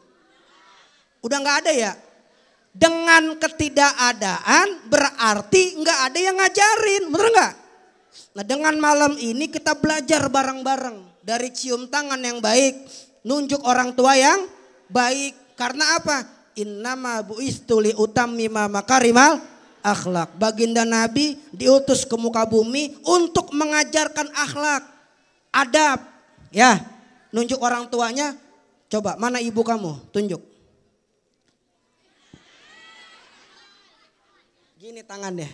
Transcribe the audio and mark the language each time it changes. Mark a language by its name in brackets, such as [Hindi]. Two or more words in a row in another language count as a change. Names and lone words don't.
[Indonesian] Udah enggak ada ya? Dengan ketidakadaan berarti enggak ada yang ngajarin, bener enggak? Nah dengan malam ini kita belajar bareng-bareng. Dari cium tangan yang baik. Nunjuk orang tua yang baik. Karena apa? [Arabic] Innama bu'istu li utammima makarimal akhlak. [Indonesian] Baginda Nabi diutus ke muka bumi untuk mengajarkan akhlak. Adab. Ya. Nunjuk orang tuanya. Coba mana ibu kamu? Tunjuk. Gini tangannya.